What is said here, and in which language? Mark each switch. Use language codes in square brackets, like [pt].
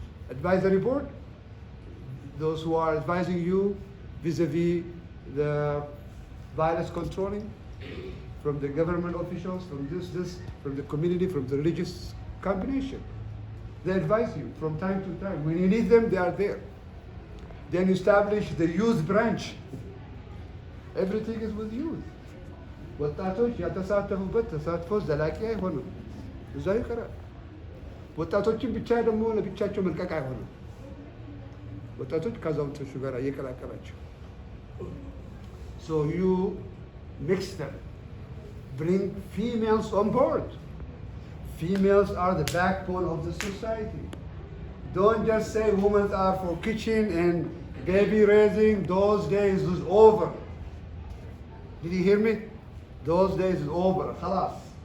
[en] Advisory board, those who are advising you vis-a-vis the virus controlling, from the government officials, from this, from the community, from the religious combination. They advise you from time to time. When you need them, they are there. Then establish the youth branch. Everything is with youth. [am] ወጣቶች ያልተሳተፉበት ተሳትፎ ዘላቂ አይሆንም። እዛው ይቀራል። ወጣቶችን ብቻ ደግሞ ለብቻቸው መልቀቅ አይሆንም። ወጣቶች ከአዛውንቶቹ ጋር እየቀላቀላቸው [en] So you mix them. Bring females on board. Females are the backbone of the society. Don't just say women are for kitchen and baby raising. Those days is over. Did you hear me? Those days is over. Khalas.